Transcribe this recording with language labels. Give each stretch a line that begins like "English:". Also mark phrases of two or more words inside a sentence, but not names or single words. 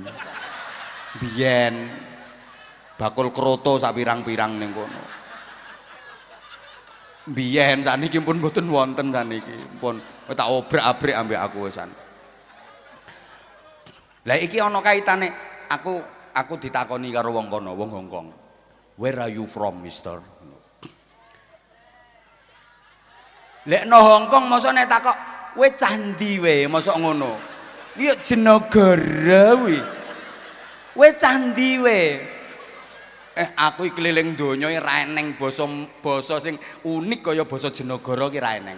Javanese: Biyen bakul kroto sak pirang-pirang ning kono. Biyen saniki pun mboten wonten saniki. Pun tak obrak-abrik ambek aku wisan. Lah iki ana kaitane aku ditakoni karo wong kono, wong Hongkong.
English: Where are you from, mister?
Javanese: Lek no Hongkong mosok nek takok, "We candi we," mosok ngono. Iya jenegara wi. We candi we. Aku iki keliling donya ra eneng basa sing unik kaya basa jenegara ki ra eneng.